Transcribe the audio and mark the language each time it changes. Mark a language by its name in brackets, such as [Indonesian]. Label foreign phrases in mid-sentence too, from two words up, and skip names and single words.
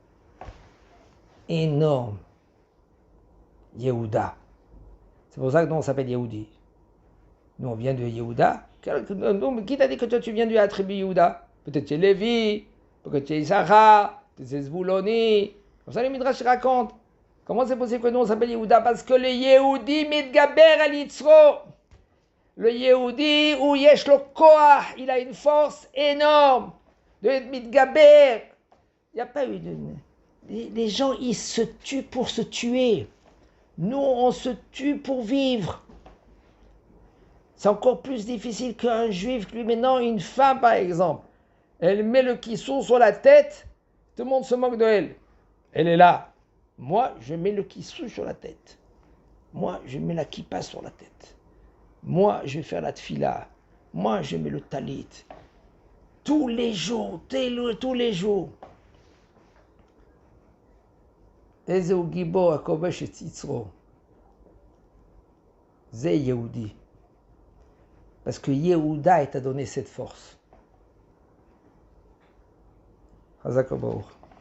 [French] Énorme. Yehuda. C'est pour ça que nous on s'appelle Yehudi. Nous on vient de Yehuda. Qui t'a dit que toi tu viens du attribut Yehuda? Peut-être tu es Lévi, peut-être tu es Issachar, peut-être tu es Zvouloni. Comme ça les Midrash racontent. Comment c'est possible que nous on s'appelle Yehuda? Parce que le Yehudi [Hebrew] מתגבר על יצרו. [French] Le Yehudi [Hebrew] הוא יש לו כח, [French] il a une force énorme de mitgaber. Il n'y a pas eu de... Les gens ils se tuent pour se tuer. Nous on se tue pour vivre. C'est encore plus difficile qu'un juif lui. Maintenant une femme par exemple, elle met le kissou sur la tête, tout le monde se moque de elle. Elle est là. Moi, je mets le kissou sur la tête. Moi, je mets la kippa sur la tête. Moi, je vais faire la tfila. Moi, je mets le talit. Tous les jours, tous les jours. [Hebrew] איזהו גבור הכובש את יצרו. זה יהודי. [French] Parce que Yehuda t'a donné cette force. [Hebrew] חזק ברוך.